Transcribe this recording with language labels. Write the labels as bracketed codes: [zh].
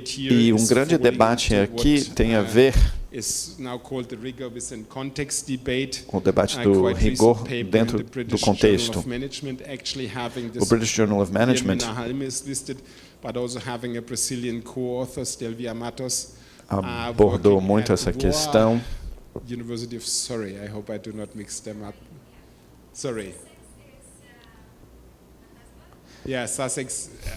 [pt] E um grande debate aqui tem a ver [en] is now called the Rigor Within Context Debate. [pt] O debate do rigor dentro do contexto. O British Journal of Management [en] but also having a Brazilian co-author, Stelvia Matos, [pt] abordou muito essa questão. [en] University of Surrey. I hope I do not mix them up. Surrey. Yeah, Sussex.